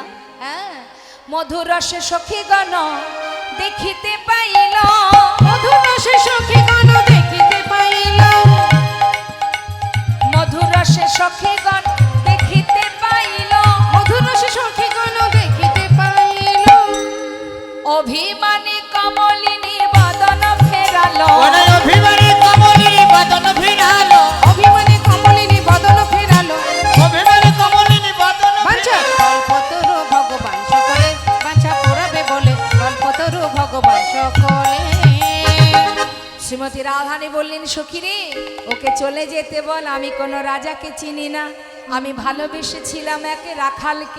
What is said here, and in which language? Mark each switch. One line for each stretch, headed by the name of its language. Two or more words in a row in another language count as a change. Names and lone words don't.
Bangla: হ্যাঁ, মধুর রসে সখীগণ দেখিতে পাইল, মধুর রসে সখীগণ দেখিতে পাইল, মধুর রসে সখীগণ দেখিতে পাইল, মধুর রসে সখীগণ দেখিতে পাইল, অভিমানী কমলিনী বদন ফেরালো, অভিমানী কমলিনী বদন ফিরালো, অভিমানী কমলিনী বদন ফেরালো, অভিমানী কমলিনী বদন বাঞ্ছা কল্পতরু ভগবান সকলে, বাঞ্ছা পুরাবে বলে কল্পতরু ভগবান সকলে। শ্রীমতী রাধারানী বললেন, সখী রে, ওকে চলে যেতে বল, আমি কোনো রাজাকে চিনি না, আমি ভালোবেসেছিলাম একে রাখালকে।